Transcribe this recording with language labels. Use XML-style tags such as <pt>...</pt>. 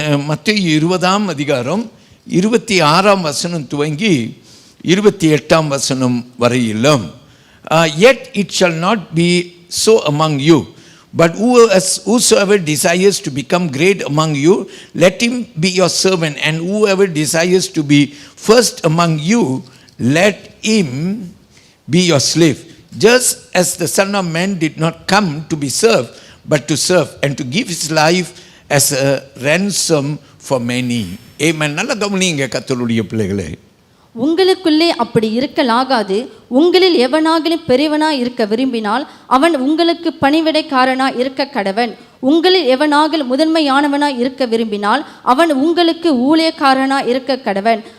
<ta>மத்தேயு 20ஆம் அதிகாரம் 26ஆம் வசனம் துவங்கி 28ஆம் வசனம் வரையிலும்.</ta> <en>Yet it shall not be so among you, but whosoever desires to become great among you, let him be your servant, and whoever desires to be first among you, let him be your slave. Just as the Son of Man did not come to be served, but to serve, and to give his life as a ransom for many. Amen.</en> <ta>நல்ல கவனிங்க கர்த்தருடைய பிள்ளைகளே. உங்களுக்குள்ளே அப்படி இருக்கலாகாது. உங்களில் எவனாகிலும் பெரியவனாய் இருக்க விரும்பினால் அவன் உங்களுக்கு பணிவிடைக்காரனாய் இருக்க கடவன். உங்களில் எவனாகிலும் முதன்மையானவனாய் இருக்க விரும்பினால் அவன் உங்களுக்கு ஊழியக்காரனாய் இருக்க கடவன்.</ta>